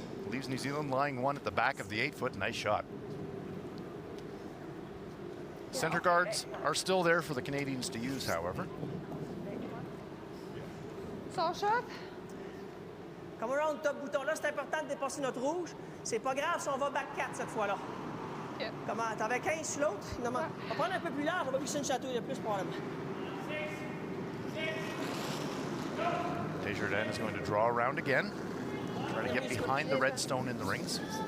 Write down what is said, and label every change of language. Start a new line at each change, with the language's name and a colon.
English: Leaves New Zealand lying one at the back of the 8-foot. Nice shot. Center guards are still there for the Canadians to use, however.
French: Son shot. Comme on round top bouton là, c'est important de dépasser notre rouge. C'est pas grave si on va back 4 cette fois-là. Ok. Comment? T'avais 15 sur l'autre? On va prendre un peu plus large, on va glisser une chatouille de plus probablement.
English: Desjardins is going to draw around again. Try to get behind the red stone in the rings.